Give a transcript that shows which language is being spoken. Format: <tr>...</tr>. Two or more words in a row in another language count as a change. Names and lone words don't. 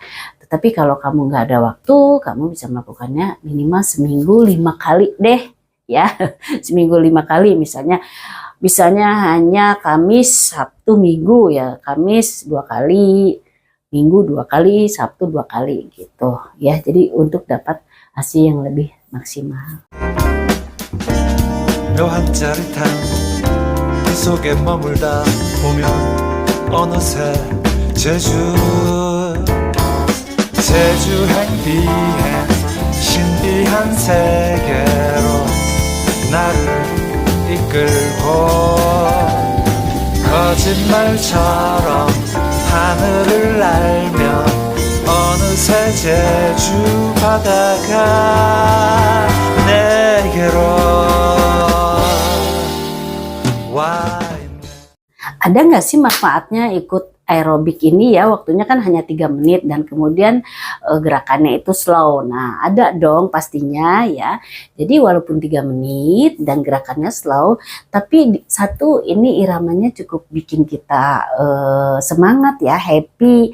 <id>Tetapi kalau kamu nggak ada waktu, kamu bisa melakukannya minimal seminggu 5 kali deh ya. Seminggu 5 kali, misalnya misalnya hanya Kamis, Sabtu, Minggu ya, Kamis 2 kali, Minggu 2 kali, Sabtu 2 kali gitu ya. Jadi untuk dapat hasil yang lebih maksimal.</id> <ko>묘한 짜릿한 그 속에 머물다 보면 어느새 제주 행비행 신비한 세계로 나를 이끌고 거짓말처럼 하늘을 날며 어느새 제주 바다가 내게로 와 있네.</ko> <id>Ada nggak sih manfaatnya ikut aerobik ini ya? Waktunya kan hanya 3 menit dan kemudian gerakannya itu slow. Nah, ada dong pastinya ya. Jadi walaupun 3 menit dan gerakannya slow, tapi satu ini iramanya cukup bikin kita semangat ya, happy.</id>